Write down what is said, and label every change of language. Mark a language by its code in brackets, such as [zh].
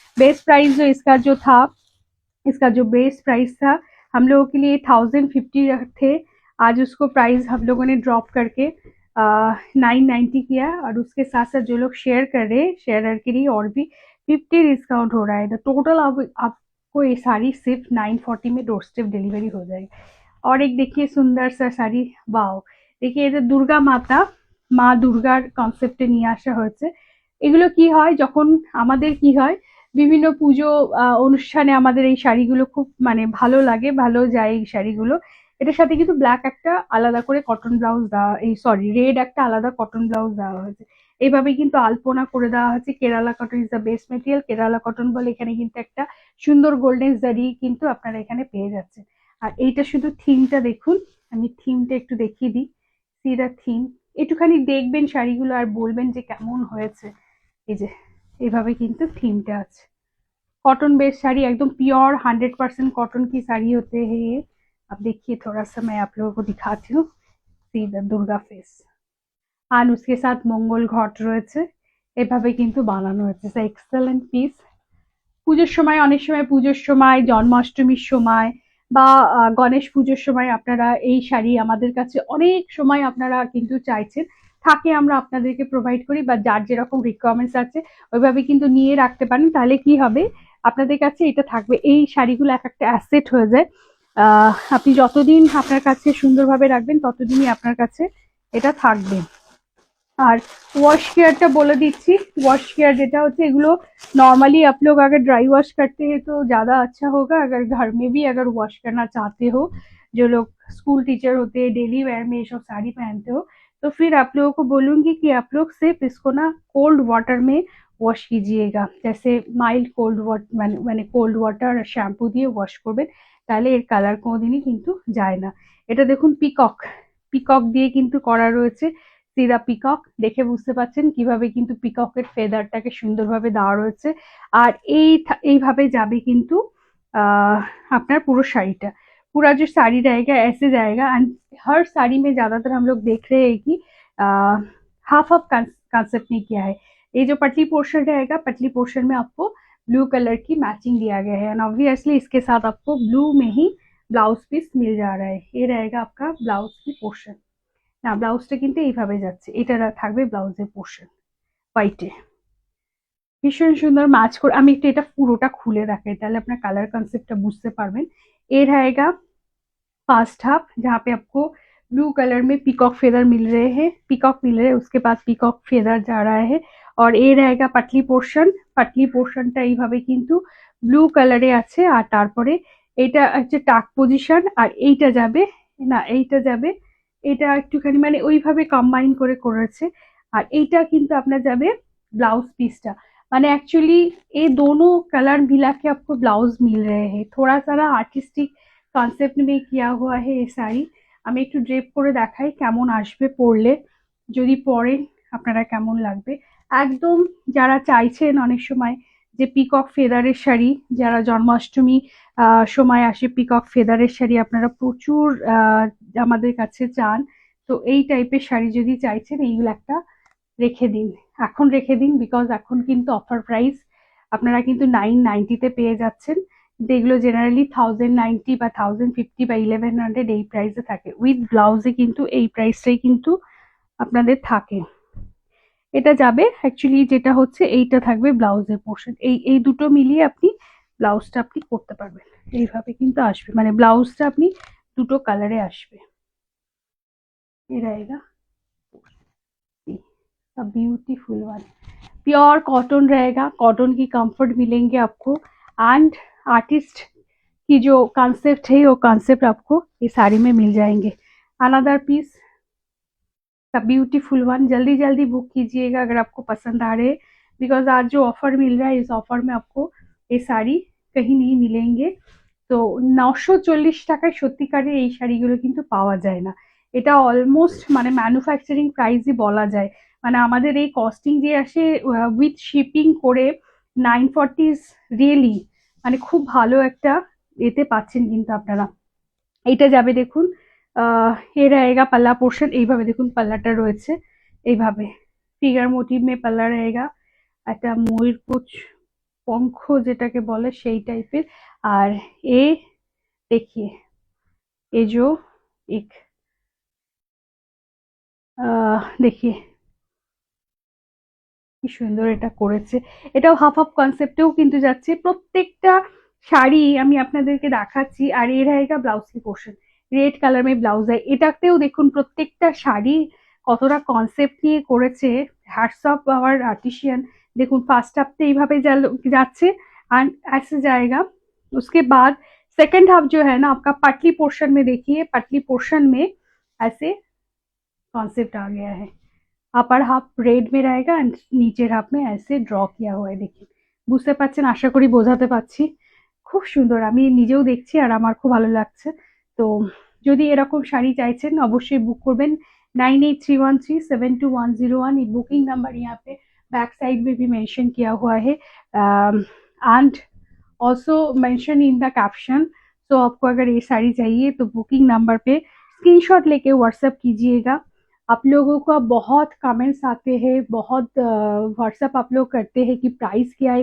[hi] Base price जो इसका जो था, इसका जो बेस प्राइस था हम लोगों के लिए 1050 थे, आज उसको प्राइस हम लोगों ने ड्रॉप करके 990 किया। और उसके साथ साथ जो लोग शेयर कर रहे हैं शेयरर के लिए और भी 50 डिस्काउंट हो रहा है। तो टोटल अब आपको ये साड़ी सिर्फ 940 में डोर स्टेप डिलीवरी हो जाएगी। और एक देखिए सुंदर सा [bn] শাড়ি, [hi] वाओ देखिए [bn] এটা দুর্গা মাতা, মা দুর্গার কনসেপ্টে নিয়ে আসা হয়েছে। এগুলো কি হয় যখন আমাদের কি হয় বিভিন্ন পুজো অনুষ্ঠানে আমাদের এই শাড়িগুলো খুব মানে ভালো লাগে, ভালো যায় এই শাড়িগুলো। এটার সাথে কিন্তু ব্ল্যাক একটা আলাদা করে কটন ব্লাউজ দেওয়া, এই সরি রেড একটা আলাদা কটন ব্লাউজ দেওয়া হয়েছে। এইভাবে কিন্তু আলপনা করে দেওয়া হয়েছে। Kerala cotton is the best material, Kerala cotton বলে এখানে কিন্তু একটা সুন্দর গোল্ডেন জারি কিন্তু আপনারা এখানে পেয়ে যাচ্ছেন। আর এইটা শুধু থিমটা দেখুন, আমি থিমটা একটু দেখিয়ে দিই। সি দ্য থিম, একটুখানি দেখবেন শাড়িগুলো আর বলবেন যে কেমন হয়েছে। এই যে এইভাবে কিন্তু থিমটা আছে। [hi] कॉटन बेस्ड साड़ी एकदम प्योर 100% कॉटन की साड़ी होते हैं ये। अब देखिए थोड़ा सा मैं आप लोगों को दिखाती हूँ। [bn] सी द दुर्गा फेस আর [hi] उसके साथ [bn] মঙ্গল ঘট রয়েছে, এভাবে কিন্তু বানানো হয়েছে। Excellent piece. পুজোর সময় অনেক সময় পুজোর সময় জন্মাষ্টমীর সময় বা গণেশ পুজোর সময় আপনারা এই শাড়ি আমাদের কাছে অনেক সময় আপনারা কিন্তু চাইছেন, থাকে আমরা আপনাদেরকে প্রোভাইড করি, বা যার যেরকম রিকোয়ারমেন্টস আছে ওইভাবে কিন্তু নিয়ে রাখতে পারেন। তাহলে কি হবে আপনাদের কাছে এটা থাকবে, এই শাড়িগুলো এক একটা অ্যাসেট হয়ে যায়। আপনি যতদিন আপনার কাছে সুন্দরভাবে রাখবেন ততদিনই আপনার কাছে এটা থাকবে। [hi] আর वॉश केयरটা [bn] বলে দিচ্ছি, [hi] वॉश केयर [bn] যেটা হচ্ছে এগুলো [hi] नॉर्मली आप लोग अगर ड्राई वॉश करते हैं तो ज़्यादा अच्छा होगा। अगर घर में भी अगर वॉश करना चाहते हो, जो लोग स्कूल टीचर होते हैं डेली वेयर में ये सब साड़ी पहनते हो, तो फिर आप लोगों को बोलूँगी कि आप लोग सिर्फ इसको ना कोल्ड वाटर में वॉश कीजिएगा। जैसे माइल्ड कोल्ड वाटर [bn] মানে কোল্ড ওয়াটার আর শ্যাম্পু দিয়ে ওয়াশ করবেন, তাহলে এর কালার কোনোদিনই কিন্তু যায় না। এটা দেখুন পিকক, পিকক দিয়ে কিন্তু করা রয়েছে। সিরা পিকক দেখে বুঝতে পাচ্ছেন কিভাবে কিন্তু পিককের ফেদারটাকে সুন্দরভাবে দেওয়া রয়েছে। আর এইভাবে যাবে কিন্তু আপনার पुरो শাড়িটা, [hi] पूरा जो साड़ी रहेगा ऐसे जाएगा। एंड हर साड़ी में ज्यादातर हम लोग देख रहे हैं कि हाफ ऑफ कंसेप्ट नहीं किया है। ये जो पतली पोर्शन रहेगा, पतली पोर्शन में आपको ब्लू कलर की मैचिंग दिया गया है, एंड ऑब्वियसली इसके साथ आपको ब्लू में ही ब्लाउज पीस मिल जा रहा है। ये रहेगा आपका ब्लाउज की पोर्शन। [bn] না ব্লাউজটা কিন্তু এইভাবে যাচ্ছে, এটা থাকবে ব্লাউজের পোর্শন হোয়াইটে। ভীষণ সুন্দর ম্যাচ করে। আমি একটু এটা পুরোটা খুলে দেখাই, তাহলে আপনার कलर कॉन्सेप्टটা बुझते पारबेन। [hi] ये रहेगा फर्स्ट हाफ, जहाँ पे आपको ब्लू कलर में पीकॉक फेदर मिल रहे हैं, पीकॉक मिल रहे हैं, उसके बाद पीकॉक फेदर जा रहा है। और ये रहेगा पटली पोर्शन, [bn] पटली पोर्शनটা এইভাবে কিন্তু ব্লু কালারে আছে। আর তারপরে এটা হচ্ছে টাক পজিশন, আর এইটা যাবে না, এইটা যাবে, এটা একটুখানি মানে ওইভাবে কম্বাইন করে করেছে। আর এইটা কিন্তু আপনার যাবে [hi] ब्लाउज पीसটা, माने एक्चुअली ये दोनों कलर मिला के आपको ब्लाउज मिल रहे हैं। थोड़ा सा ना आर्टिस्टिक कॉन्सेप्ट में किया हुआ है ये শাড়ি। [bn] আমি একটু ড্রেপ করে দেখাই কেমন আসবে পরলে, যদি পরেন আপনারা কেমন লাগবে। একদম যারা চাইছেন অনেক সময় যে পিকক ফেদারের শাড়ি, যারা জন্মাষ্টমী সময় আসে পিকক ফেদারের শাড়ি আপনারা প্রচুর আমাদের কাছে চান, তো এই টাইপের শাড়ি যদি চাইছেন এইগুলো একটা রেখে দিন, এখন রেখে দিন, বিকজ এখন কিন্তু অফার প্রাইস আপনারা কিন্তু 990 পেয়ে যাচ্ছেন। যেগুলো জেনারেলি 1090 বা 1050 বা 1100 এই প্রাইসে থাকে, উইথ ব্লাউজে কিন্তু এই প্রাইসটাই কিন্তু আপনাদের থাকে। এটা যাবে অ্যাকচুয়ালি, যেটা হচ্ছে এইটা থাকবে ব্লাউজের পোর্শন, এই এই দুটো মিলিয়ে আপনি ব্লাউজটা আপনি করতে পারবেন। এইভাবে কিন্তু আসবে, মানে ব্লাউজটা আপনি দুটো কালারে আসবে। [hi] ये रहेगा ब्यूटीफुल वन, प्योर कॉटन रहेगा, कॉटन की कंफर्ट मिलेंगे आपको। एंड आर्टिस्ट की जो कॉन्सेप्ट है वो कॉन्सेप्ट आपको ये साड़ी में मिल जाएंगे। Another piece the beautiful one, जल्दी जल्दी बुक कीजिएगा अगर आपको पसंद आ रहे हैं, बिकॉज आज जो ऑफर मिल रहा है इस ऑफर में आपको ये साड़ी कहीं नहीं मिलेंगे। [bn] তো 940 টাকায় সত্যিকারের এই শাড়িগুলো কিন্তু পাওয়া যায় না। এটা অলমোস্ট মানে ম্যানুফ্যাকচারিং প্রাইসই বলা যায়। মানে আমাদের এই কস্টিং যে আসে উইথ শিপিং করে 940 ইজ রিয়েলি মানে খুব ভালো একটা এতে পাচ্ছেন কিন্তু আপনারা। এইটা যাবে দেখুন এ रहेगा পাল্লা পোর্শন, এইভাবে দেখুন পাল্লাটা রয়েছে এইভাবে ফিগার মোটিভ মে পাল্লা रहेगा, একটা ময়ূর পুঁছ पंख যেটাকে বলে সেই টাইপের। আর এ देखिए [hi] ये जो एक देखिए [bn] কি সুন্দর এটা করেছে, এটাও হাফ হাফ কনসেপ্টেও কিন্তু যাচ্ছে। প্রত্যেকটা শাড়ি আমি আপনাদেরকে দেখাচ্ছি। আর এর रहेगा ব্লাউজ কি পোর্শন, রেড কালার মে ব্লাউজ है, এটাতেও দেখুন প্রত্যেকটা শাড়ি কতটা কনসেপ্ট নিয়ে করেছে। Hats of our artisan. দেখুন ফার্স্ট হাফতে এইভাবে যাচ্ছে [hi] एंड ऐसे जाएगा। उसके बाद सेकंड हाफ जो है ना आपका पटली पोर्शन में, देखिए पटली पोर्शन में ऐसे कॉन्सेप्ट आ गया है। अपर हाफ रेड में रहेगा एंड नीचेर हाफ में ऐसे ड्र किया हुआ है। [bn] देखिए বুঝতে পারছেন, আশা করি বোঝাতে পারছি। খুব সুন্দর, আমি নিজেও দেখছি আর আমার খুব ভালো লাগছে। তো যদি এরকম শাড়ি চাইছেন অবশ্যই বুক করবেন 9831372101। [hi] ये बुकिंग नंबर यहाँ पे बैक साइड में भी मेंशन किया हुआ है and also mention in the caption. तो आपको अगर ये साड़ी चाहिए तो बुकिंग नंबर पे स्क्रीनशॉट लेके व्हाट्सएप कीजिएगा। आप लोगों का बहुत कमेंट्स आते हैं, बहुत व्हाट्सएप आप लोग करते हैं कि प्राइस क्या है।